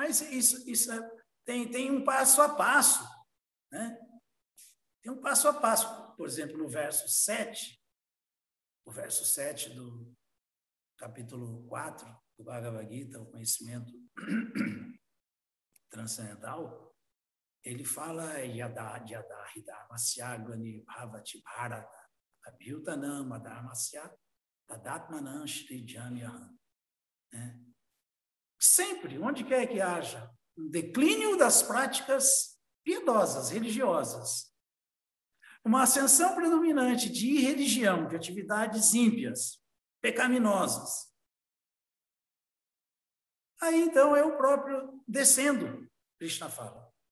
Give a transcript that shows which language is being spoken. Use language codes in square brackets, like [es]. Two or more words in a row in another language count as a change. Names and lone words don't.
[pt] Mas isso tem um passo a passo, né? Tem um passo a passo. Por exemplo, no verso 7, do capítulo 4 do Bhagavad Gita, o conhecimento transcendental, ele fala [sa] यदाहिधर्मस्यग्लानि भवति भारत अभ्युत्थानम् अधर्मस्य तदात्मानं सृजाम्यहम्. [pt] Sempre, onde quer que haja um declínio das práticas piedosas, religiosas, uma ascensão predominante de irreligião, de atividades ímpias, pecaminosas, aí então é o próprio descendo, Krishna fala.